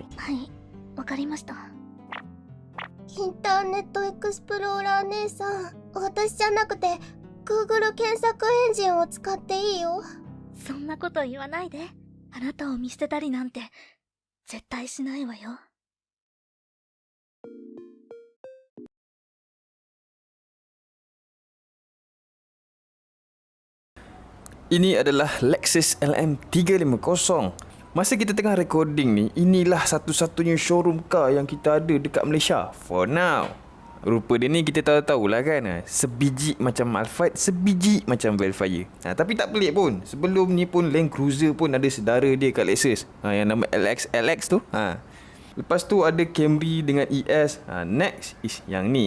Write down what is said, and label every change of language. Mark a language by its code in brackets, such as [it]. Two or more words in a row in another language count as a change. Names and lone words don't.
[ja] はい、わかりました。インターネットエクスプローラー姉さん、私じゃなくて Google 検索エンジンを使っていいよ。そんなこと言わないで。あなたを見捨てたりなんて絶対しないわよ。 [ms] Ini adalah Lexus LM350. Masa kita tengah recording ni, inilah satu-satunya [en] showroom car [ms] yang kita ada dekat Malaysia. [en] For now. [ms] Rupa dia ni kita tahu-tahulah kan. Sebiji macam Alphard, sebiji macam Velfire. Tapi tak pelik pun. Sebelum ni pun Land Cruiser pun ada sedara dia kat Lexus. Yang nama LX tu. Lepas tu ada Camry dengan ES. [en] Next is [ms] yang ni.